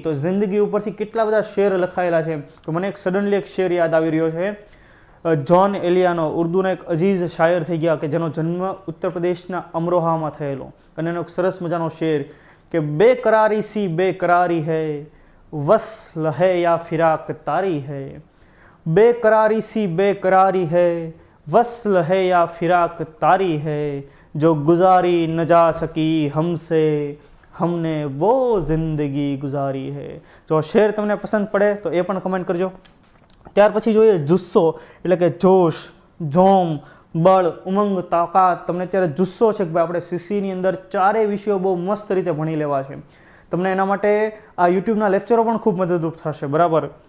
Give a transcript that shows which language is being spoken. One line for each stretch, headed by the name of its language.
Gujarati: તો જિંદગી ઉપરથી કેટલા બધા શેર લખાયેલા છે. તો મને એક સડનલી એક શેર યાદ આવી રહ્યો છે. જ્હોન એલિયાનો, ઉર્દુના એક અજીઝ શાયર થઈ ગયા, કે જેનો જન્મ ઉત્તર પ્રદેશના અમરોહામાં થયેલો. અને એનો એક સરસ મજાનો શેર કે
Hindi: બેકરારી સી બેકરારી હૈ, વસ્લ હૈ યા ફિરાક તારી હૈ. बेकरारी सी बेकरारी है, वस्ल है या फिराक तारी है, जो गुजारी न जा सकी हमसे, हमने वो जिंदगी गुजारी है.
Gujarati: જો શેર તમને પસંદ પડે તો એ પણ કમેન્ટ કરજો. ત્યાર પછી જોઈએ જુસ્સો એટલે કે જોશ, જોમ, બળ, ઉમંગ, તાકાત. તમને અત્યારે જુસ્સો છે કે ભાઈ આપણે સીસીની અંદર ચારેય વિષયો બહુ મસ્ત રીતે ભણી લેવા છે. તમને એના માટે આ યુટ્યુબના લેક્ચરો પણ ખૂબ મદદરૂપ થશે, બરાબર.